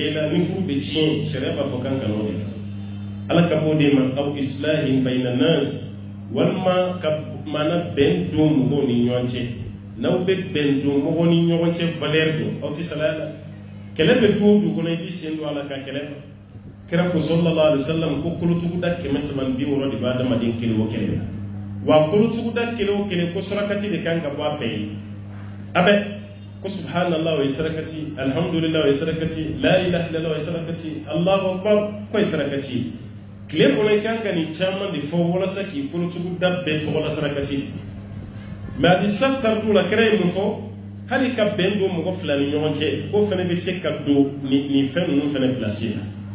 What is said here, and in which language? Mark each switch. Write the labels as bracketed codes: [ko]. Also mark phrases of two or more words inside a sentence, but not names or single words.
[bm] i la ni furu bɛ tiɲɛ sariya b'a fɔ kan ka n'o de kɛ ala ka b'o de ma [ar] أو إصلاح بين الناس [bm] walima ka maana bɛn don mɔgɔw ni ɲɔgɔn cɛ n'aw bɛ bɛn don mɔgɔw ni ɲɔgɔn cɛ valeur don aw tɛ salaya la kɛlɛ bɛ du o du kɔnɔ i b'i sen don a la ka kɛlɛ ma kira ko [ar] صلى الله عليه وسلم [bm] ko kolotuguda 360 de b'a adamaden kelen o kelen na wa kolotuguda kelen o kelen ko sarakati de kan ka bɔ a bɛɛ ye a bɛ ko subhanallah o ye sarakati alhamdulillah o ye sarakati [ar] لا إله إلا الله [bm] o ye sarakati [ar] الله أكبر [bm] ko ye sarakati tile kɔnɔ i kan ka nin caman de fɔ walasa k'i kolotuguda bɛɛ tɔgɔ la sarakati mais a di sa sardu la kira ye mun fɔ hali ka bɛn don mɔgɔ fila ni ɲɔgɔn cɛ ko fɛnɛ bɛ se ka don nin fɛn ninnu fɛnɛ pilasi la